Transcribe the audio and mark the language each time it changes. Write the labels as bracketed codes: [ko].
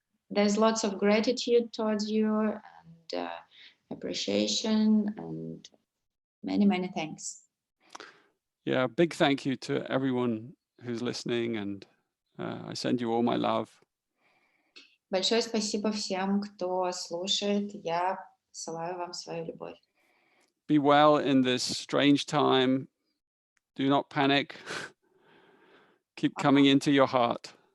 [en] there's lots of gratitude towards you and appreciation and many thanks. Yeah, big thank you to everyone who's listening, and I send you all my love. [ru] Большое спасибо всем, кто слушает. Я посылаю вам свою любовь. [en] Be well in this strange time. Do not panic. Keep coming into your heart.